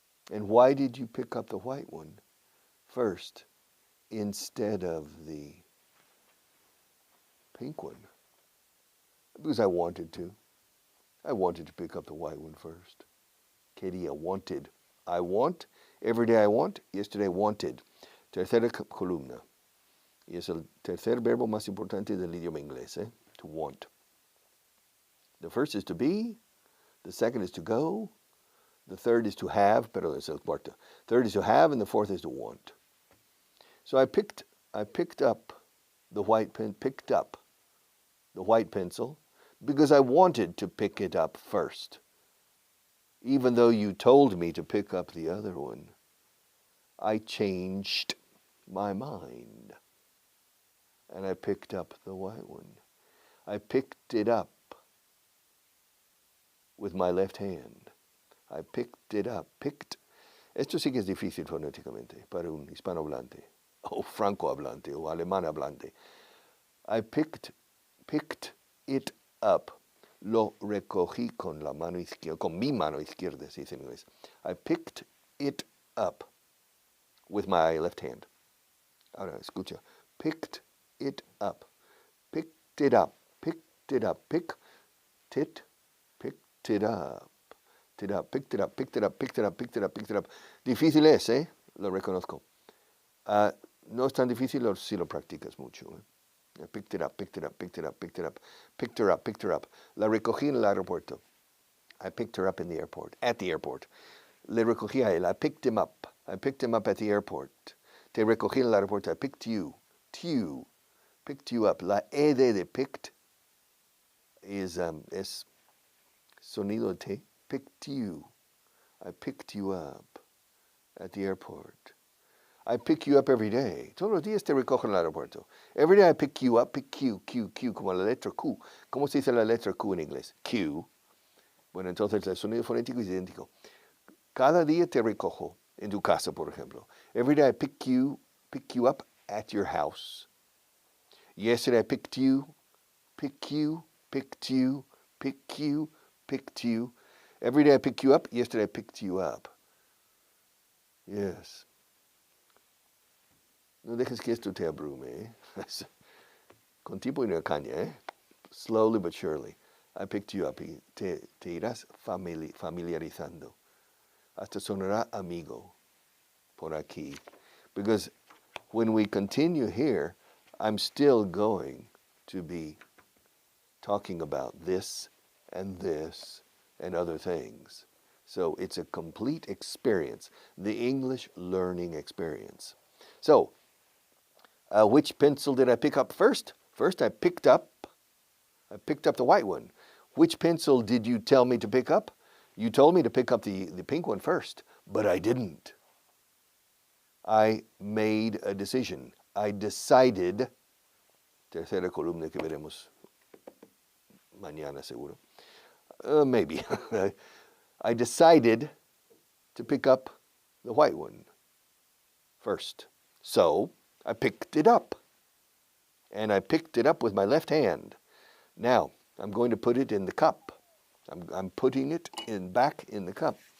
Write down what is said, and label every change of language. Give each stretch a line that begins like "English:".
English: And why did you pick up the white one first instead of the pink one? Because I wanted to. I wanted to pick up the white one first.
Spanish: Quería,
English: wanted. I want, every day I want, yesterday wanted.
Spanish: Tercera columna. Y es el tercer verbo más importante del idioma inglés, to want.
English: The first is to be, the second is to go, the third is to have,
Spanish: pero es el cuarto.
English: Third is to have, and the fourth is to want. So I picked up the white pencil because I wanted to pick it up first. Even though you told me to pick up the other one, I changed my mind. And I picked up the white one. I picked it up with my left hand. I picked it up.
Spanish: Esto sí que es difícil fonéticamente para un hispanohablante, o francohablante, o alemán hablante.
English: I picked it up.
Spanish: Lo recogí con la mano izquierda, con mi mano izquierda, se dice en inglés.
English: I picked it up with my left hand.
Spanish: Ahora, escucha.
English: Picked it up. Picked it up. Picked it up. Picked it. Picked it up. Picked it up. Picked it up. Picked it up. Picked it up. Picked it up. Picked it up.
Spanish: Difícil es, ¿eh? Lo reconozco. No es tan difícil si lo practicas mucho.
English: I picked it up, picked it up, picked it up, picked it up, picked her up, picked her up.
Spanish: La recogí en el aeropuerto.
English: I picked her up in the airport, at the airport.
Spanish: Le recogí a él.
English: I picked him up. I picked him up at the airport.
Spanish: Te recogí en el aeropuerto.
English: I picked you. You. Picked you up.
Spanish: La ed de picked es sonido de T.
English: Picked you. I picked you up at the airport. I pick you up every day.
Spanish: Todos los días te recojo en el aeropuerto.
English: Every day I pick you up, pick Q,
Spanish: como la letra Q. ¿Cómo se dice la letra Q en inglés? Q. Bueno, entonces el sonido fonético es idéntico. Cada día te recojo en tu casa, por ejemplo.
English: Every day I pick you up at your house. Yesterday I picked you. Every day I pick you up. Yesterday I picked you up. Yes.
Spanish: No dejes que esto te abrume, ¿eh? Con tiempo y no caña, ¿eh?
English: Slowly but surely. I picked you up
Spanish: y te irás familiarizando. Hasta sonará amigo por aquí.
English: Because when we continue here, I'm still going to be talking about this and other things. So it's a complete experience, the English learning experience. So, which pencil did I pick up first? First I picked up the white one. Which pencil did you tell me to pick up? You told me to pick up the pink one first, but I didn't. I made a decision. I decided,
Spanish: tercera columna que veremos mañana seguro.
English: Maybe. I decided to pick up the white one first. So I picked it up. And I picked it up with my left hand. Now, I'm going to put it in the cup. I'm putting it back in the cup.